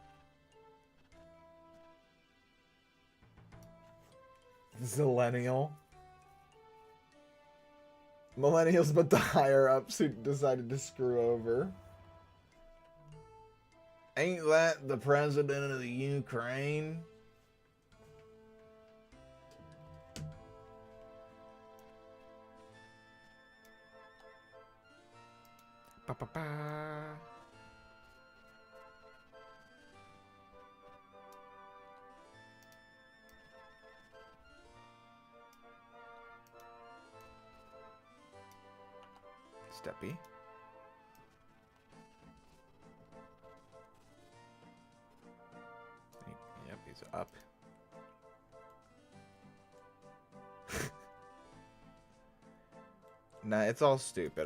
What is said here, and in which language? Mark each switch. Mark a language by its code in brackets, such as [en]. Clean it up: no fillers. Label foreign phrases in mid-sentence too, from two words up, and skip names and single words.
[en] Zillennial. Millennials, but the higher ups who decided to screw over. Ain't that the president of the Ukraine? Ba ba ba. Steppy. Yep, he's up. Nah, it's all stupid.